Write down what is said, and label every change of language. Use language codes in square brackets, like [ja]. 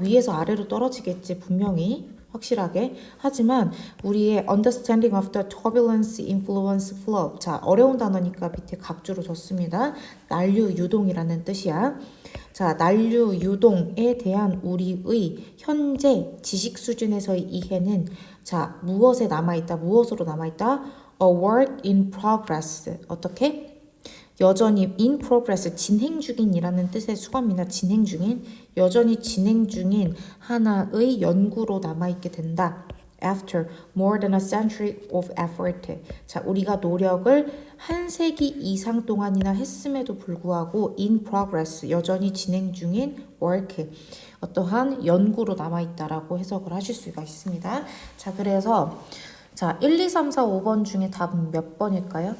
[ko] 위에서 아래로 떨어지겠지 분명히 확실하게. 하지만 우리의 [en] understanding of the turbulence, influence, flow [ko] 자 어려운 단어니까 밑에 각주로 줬습니다. 난류, 유동이라는 뜻이야. 자 난류, 유동에 대한 우리의 현재 지식 수준에서의 이해는 자 무엇에 남아있다, 무엇으로 남아있다? [en] A work in progress 어떻게? [ko] 여전히 [en] in progress, [ko] 진행 중인이라는 뜻의 수거입니다. 진행 중인, 여전히 진행 중인 하나의 연구로 남아있게 된다. [en] After more than a century of effort. [ko] 자, 우리가 노력을 한 세기 이상 동안이나 했음에도 불구하고 [en] in progress, [ko] 여전히 진행 중인 work, 어떠한 연구로 남아있다라고 해석을 하실 수가 있습니다. 자, 그래서 자, 1, 2, 3, 4, 5번 중에 답은 몇 번일까요?